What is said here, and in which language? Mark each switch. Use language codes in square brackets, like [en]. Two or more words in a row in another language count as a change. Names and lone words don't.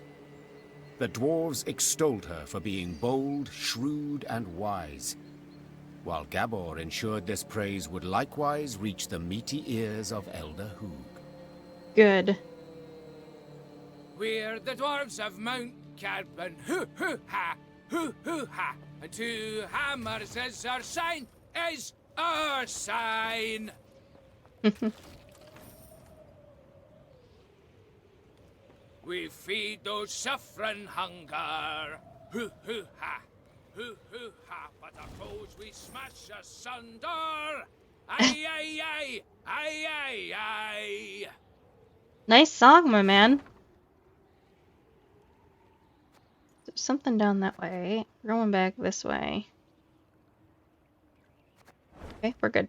[en] The dwarves extolled her for being bold, shrewd, and wise, while Gabor ensured this praise would likewise reach the meaty ears of Elder Hoog. Good. We're the dwarves of Mount Carbon. Hoo-hoo-ha! Hoo-hoo-ha! And 2 hammers is our sign, is our sign! We feed those suffering hunger. Hoo-hoo-ha! Hoo-hoo-ha! But our foes we smash asunder! Aye, aye, aye! Aye, aye, aye! Nice song, my man. There's something down that way. We're going back this way. Okay, we're good.